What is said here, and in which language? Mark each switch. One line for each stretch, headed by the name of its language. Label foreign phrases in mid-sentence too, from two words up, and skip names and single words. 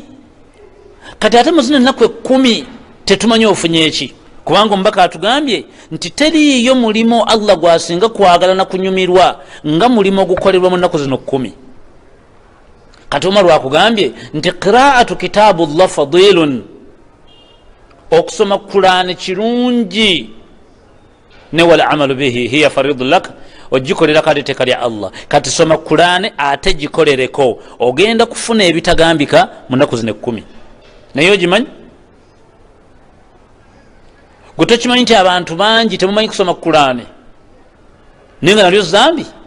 Ganda: kati ate muzino ennaku 10 tetumanyi ofunye eki, kubanga omubaka atugambye nti teriiyo mulimo Allah gwasinga kwagala na kunyumirwa nga mulimo ogukolerwa mu nnaku zino 10. kati Umar wakugambye nti
Arabic: قراءة كتاب الله فضل,
Ganda: okusoma Qur'ani kirungi,
Arabic: ne والعمل به هي فريضة لك,
Ganda: ogikolera kati teka lya Allah. kati soma Qur'ani ate gikolereko, ogenda kufuna ebitagambika mu nnaku zino 10. naye ogimanyi? gwe tokimanyi nti abantu bangi temumanyi kusoma Qur'ani naye nga nalyo zambi?